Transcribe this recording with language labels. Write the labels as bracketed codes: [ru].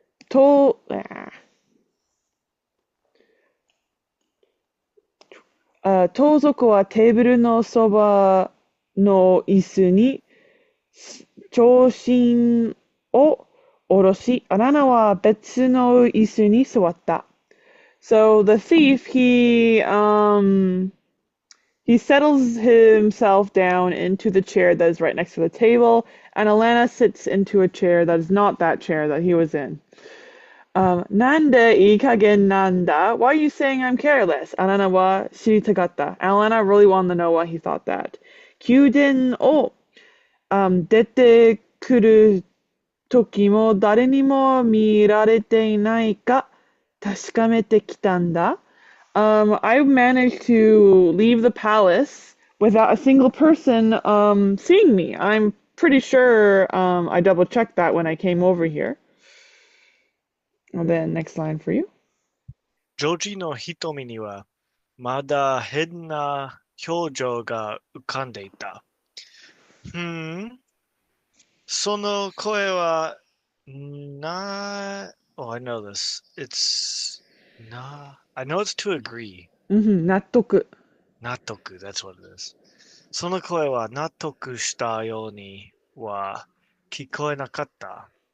[ja] To, ah, 盗賊はテーブルのそばの椅子に長身を下ろし、アラナは別の椅子に座った。 [en] So the thief, he settles himself down into the chair that is right next to the table, and Alanna sits into a chair that is not that chair that he was in. [ja] Nandaいい加減なんだ? [en] Why are you saying I'm careless? [ja] Alanna wa shiritagatta. [en] Alanna really wanted to know why he thought that. [ja] 宮殿を、出てくる時も誰にも見られていないか確かめてきたんだ. [en] I managed to leave the palace without a single person seeing me. I'm pretty sure I double checked that when I came over here. And then next line for you. [ja] ジョージの瞳にはまだ変な表情が浮かんでいた。その声は、 [en] oh, I know this. I know it's to agree. [ja] 納得。納得, [en] that's what it is. [ja] その声は納得したようには聞こえなかった。